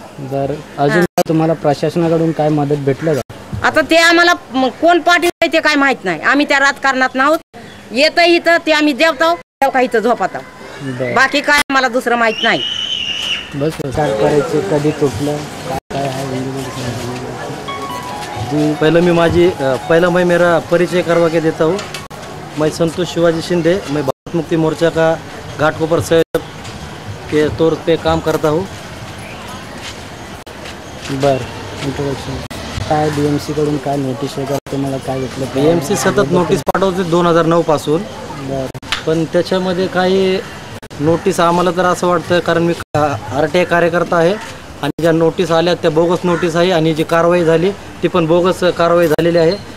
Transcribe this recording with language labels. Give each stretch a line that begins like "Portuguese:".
Marathi: बर, अजून तुम्हाला प्रशासनाकडून काय मदत भेटलं का? आता ते आम्हाला कोण पाठवलंय ते काय माहित नाही, आम्ही त्या राजकारणात नाहोत, येतं इथं ते आम्ही जेवतो का इथं झोपतो, बाकी काय आम्हाला दुसरं माहित नाही। बस काय करायचं, कधी तुटलं काय आहे?
Hindi: जी, पहले मैं मेरा परिचय करवा के देता हूँ। मैं संतोष शिवाजी शिंदे, मैं भारत मुक्ति मोर्चा का घाटकोपर संयोजक के तौर पे काम करता हूँ।
Marathi: बर, इंट्रोडक्शन काय BMC कडून काय नोटीस वगैरे तुम्हाला काय भेटलं? BMC सतत नोटीस पाठवते 2009 पासून, पण त्याच्यामध्ये काही नोटीस आम्हाला तर असं वाटतं, कारण मी RTI कार्यकर्ता आहे आणि ज्या नोटीस आल्या त्या बोगस नोटीस आहे, आणि जी कारवाई झाली ती पण बोगस कारवाई झालेली आहे।